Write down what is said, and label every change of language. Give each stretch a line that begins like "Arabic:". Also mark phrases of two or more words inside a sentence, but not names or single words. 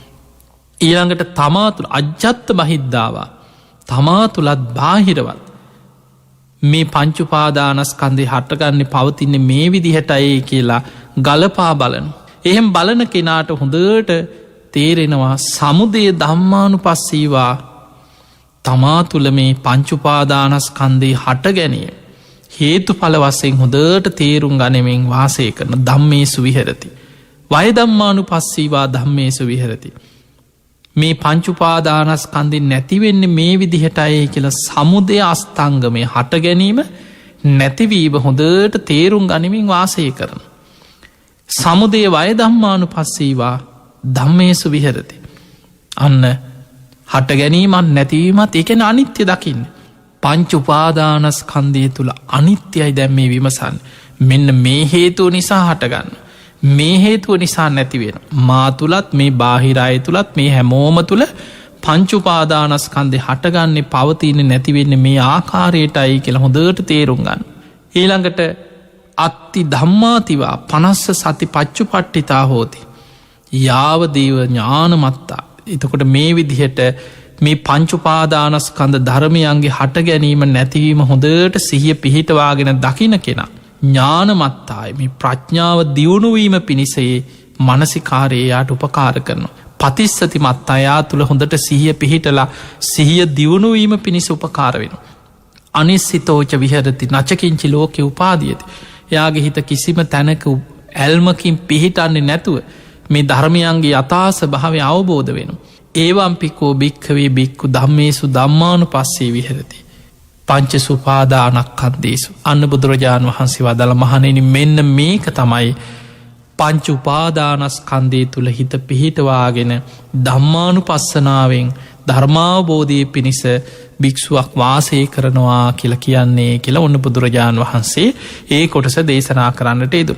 Sinhala: ඊළඟට තමා තුළ
Pali: අජ්ජත් බහිද්ධාවා
Sinhala: තමා තුලත් බාහිරවත් මේ පංච උපාදානස්කන්ධය හටගන්නේ පවතින්නේ මේ විදිහටයි කියලා ගලපා බලන. එහෙම බලන කෙනාට හොඳට තේරෙනවා
Pali: සමුදය ධම්මානුපස්සීවා
Sinhala: තමා තුළ මේ පංච උපාදානස්කන්ධය හට ගැනීම හේතු පල වස්සෙන් හොදට තේරුම් ගනමින් වාසය කරන
Pali: ධම්මේසු විහෙරති. වය ධම්මානු පස්සීවා ධම්මේසු විහෙරති.
Sinhala: මේ පංචුපාදානස්කන්දින් නැතිවෙන්න මේ විදිහටයි කියලා සමුදය අස්තංගමය හට ගැනීම නැතිවීම හොඳට තේරුම් ගනිමින් වාසය කරන.
Pali: සමුදේ වය ධම්මානු පස්සීවා ධම්මේසු විහෙරති.
Sinhala: අන්න හට ගැනීමත් නැතිවීමත් එකන අනිත්‍ය දකින්න. පංචුපාදානස්කන්දය තුළ අනිත්‍යයි දැම් මේ විමසන් මෙන්න මේ හේතුව නිසා හටගන්න. මේ හේතුව නිසා නැතිවෙන. මා තුළත් මේ බාහිරාය තුළත් මේ හැමෝම තුළ පංචුපාදානස්කන්දය හටගන්නේ පවතින නැතිවෙන්න මේ ආකාරයටයි කියලා හොඳට තේරුම් ගන්න.
Pali: ඊළඟට අත්ති ධම්මාතිවා පනස්ස සති පච්චු පට්ටිතා හෝති. යාවදීව ඥානමත්තා.
Sinhala: එතකොට මේ විදිහට මේ පංචුපාදානස්කන්ද ධර්මයන්ගේ හට ගැනීම නැතිවීම හොඳට සිහිය පිහිටවාගෙන දකින කෙනා. ඥානමත්තායි මේ ප්‍රඥාව දියුණුවීම පිණිසේ මනසිකාරයයාට උපකාර කරනවා. පතිස්සති මත්තයා තුළ හොඳට සිහිය පිහිටලා සිහිය දියුණුවීම පිණිස උපකාර වෙන.
Pali: අනිස්සිතෝච විහරති නචකින්චි ලෝකෙ උපාදියති.
Sinhala: එයාගේ හිත කිසිම තැනක ඇල්මකින් පිහිටන්නේ නැතුව මේ ධර්මයන්ගේ අතාස භාවය අවබෝධ වෙන.
Pali: ඒවම්පිකෝ භික්කවේ බික්කු ධම්මේසු ධම්මානු පස්සේ විහරති. පංච සුපාදානක්කන්දේසු.
Sinhala: අන්න බුදුරජාණන් වහන්සේ වදල මහනෙන මෙන්න මේක තමයි පංච උපාදානස්කන්දේ තුළ හිත පිහිටවාගෙන ධම්මානු පස්සනාවෙන් ධර්මාවබෝධය පිණිස භික්ෂුවක් වාසය කරනවා කියල කියන්නේ කියලා ඔන්න බුදුරජාණන් වහන්සේ ඒ කොටස දේශනා කරන්නට යෙදුන.